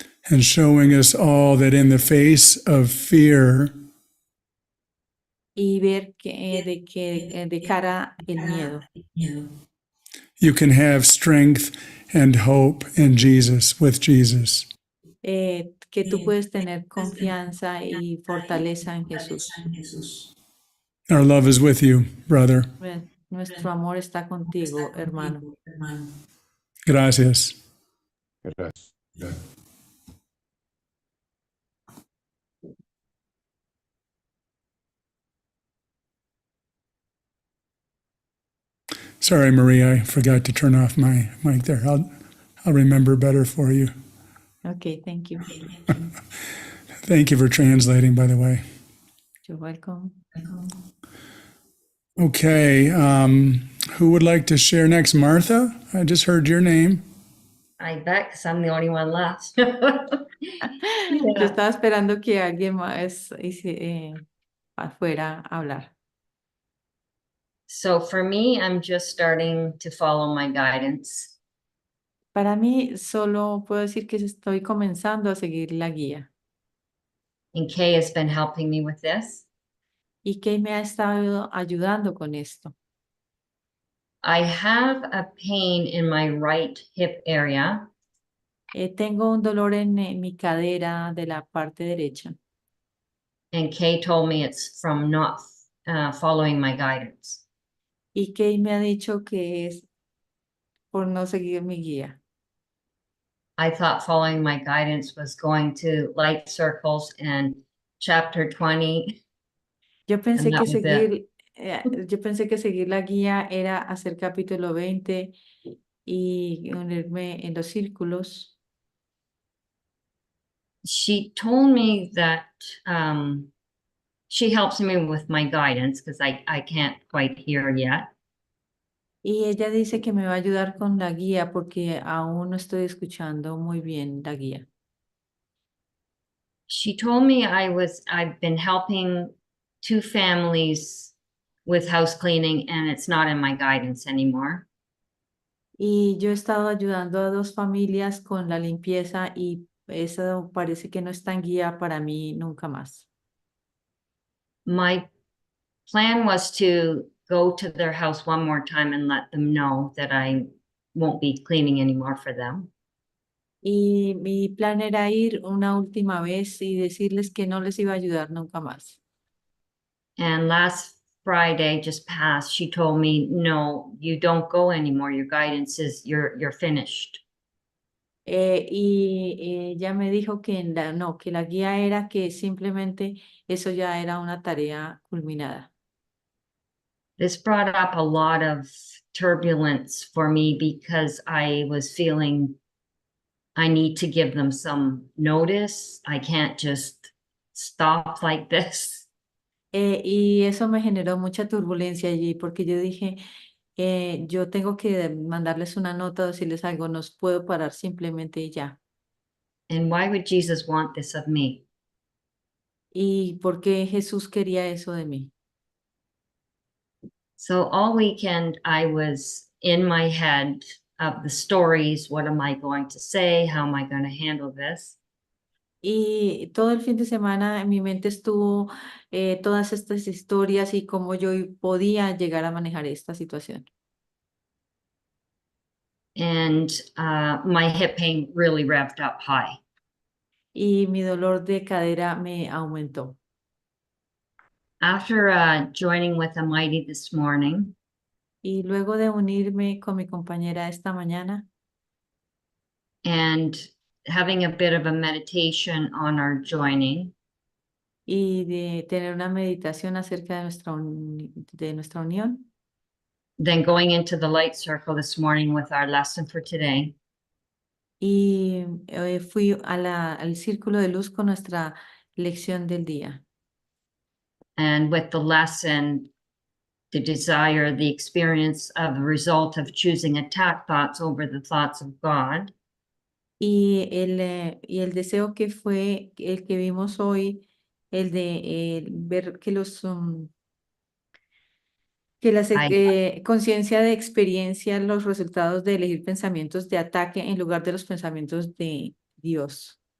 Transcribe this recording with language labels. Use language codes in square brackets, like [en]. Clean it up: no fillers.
[en] and showing us all that in the face of fear, [es] y ver que de cara el miedo, [en] you can have strength and hope in Jesus, with Jesus. [es] que tú puedes tener confianza y fortaleza en Jesús. [en] Our love is with you, brother. [es] Nuestro amor está contigo, hermano. Gracias. Gracias. [en] Sorry, Maria, I forgot to turn off my mic there. I'll remember better for you. Okay, thank you. Thank you for translating, by the way. You're welcome. Okay, who would like to share next? Martha, I just heard your name. I bet, because I'm the only one left. [es] Yo estaba esperando que alguien más afuera a hablar. [en] So for me, I'm just starting to follow my guidance. [es] Para mí, solo puedo decir que estoy comenzando a seguir la guía. [en] And Kay has been helping me with this. [es] y Kay me ha estado ayudando con esto. [en] I have a pain in my right hip area, [es] Tengo un dolor en mi cadera de la parte derecha [en] and Kay told me it's from not following my guidance. [es] y Kay me ha dicho que es por no seguir mi guía. [en] I thought following my guidance was going to light circles and chapter 20, [es] Yo [en] and [es] pensé [en] that [es] que [en] was it. [es] yo pensé que seguir la guía era hacer capítulo 20 y unirme en los círculos. [en] She told me that she helps me with my guidance because I can't quite hear yet. [es] Y ella dice que me va a ayudar con la guía porque aún no estoy escuchando muy bien la guía. [en] She told me I've been helping 2 families with house cleaning and it's not in my guidance anymore. [es] Y yo he estado ayudando a 2 familias con la limpieza y eso parece que no está en guía para mí nunca más. [en] My plan was to go to their house one more time and let them know that I won't be cleaning anymore for them. [es] Y mi plan era ir una última vez y decirles que no les iba a ayudar nunca más. [en] And last Friday just passed, she told me, no, you don't go anymore. Your guidance is you're finished. [es] Y ella me dijo que no, que la guía era que simplemente eso ya era una tarea culminada. [en] This brought up a lot of turbulence for me because I was feeling I need to give them some notice. I can't just stop like this. [es] Y eso me generó mucha turbulencia allí porque yo dije, yo tengo que mandarles una nota o decirles algo, no puedo parar simplemente y ya. [en] And why would Jesus want this of me? [es] ¿Y por qué Jesús quería eso de mí? [en] So all weekend I was in my head of the stories. What am I going to say? How am I going to handle this? [es] Y todo el fin de semana en mi mente estuvo todas estas historias y cómo yo podía llegar a manejar esta situación. [en] And my hip pain really revved up high. [es] Y mi dolor de cadera me aumentó. [en] After joining with Almighty this morning, [es] Y luego de unirme con mi compañera esta mañana [en] and having a bit of a meditation on our joining, [es] y de tener una meditación acerca de nuestra unión, [en] then going into the light circle this morning with our lesson for today, [es] y fui al círculo de luz con nuestra lección del día. [en] and with the lesson, the desire, the experience of the result of choosing attack thoughts over the thoughts of God. [es] Y el deseo que fue el que vimos hoy, el de ver que conciencia de experiencia, los resultados de elegir pensamientos de ataque en lugar de los pensamientos de Dios.